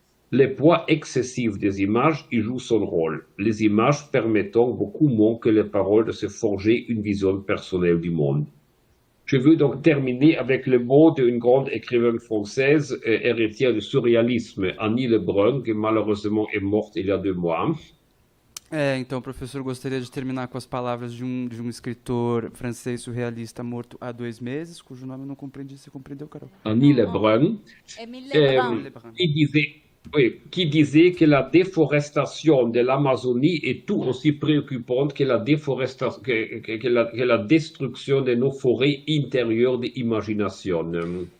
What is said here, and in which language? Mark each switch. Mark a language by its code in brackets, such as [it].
[fr] Le poids excessif des images y joue son rôle, les images permettant beaucoup moins que les paroles de se forger une vision personnelle du monde. Je veux donc terminer avec le mot d'une grande écrivaine française, héritière du surrealisme, Annie Lebrun, qui malheureusement est morte il y a 2 mois. [pt] Então, professor, eu gostaria de terminar com as palavras de um escritor francês surrealista morto há 2 meses, cujo nome eu não compreendi. Você compreendeu, Carol? [fr] Annie Lebrun, Émile Lebrun. qui disait que la déforestation de l'Amazonie est tout aussi préoccupante que la destruction de nos forêts intérieures d'imagination.